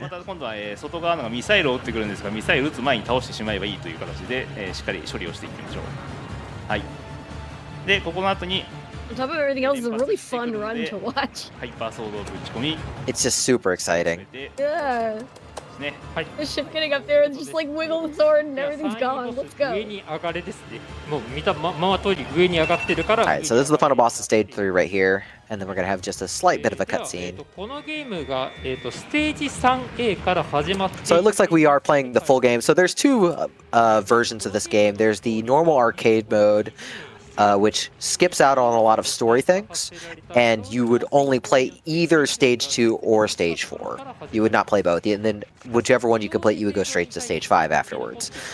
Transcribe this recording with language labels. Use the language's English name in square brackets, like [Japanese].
[Japanese] 今度は外側のミサイルを撃ってくるんですが、ミサイル撃つ前に倒してしまえばいいという形でしっかり処理をしていきましょう。はい。で、ここの後に [English] On top of everything else, it's a really fun run to watch. [Japanese] ハイパーソードをぶち込み。 [English] It's just super exciting. Yeah. [Japanese] ね。 [English] The ship getting up there and just like wiggle the sword and everything's gone. Let's go. [Japanese] 上に上がれですね。もう見たまま通り上に上がってるから。 [English] Alright, so this is the final boss of stage 3 right here. And then we're gonna have just a slight bit of a cutscene. [Japanese] このゲームがステージ 3A から始まって。 [English] So it looks like we are playing the full game. So there's two versions of this game. There's the normal arcade mode, which skips out on a lot of story things, and you would only play either stage 2 or stage 4. You would not play both, and then whichever one you complete, you would go straight to stage 5 afterwards.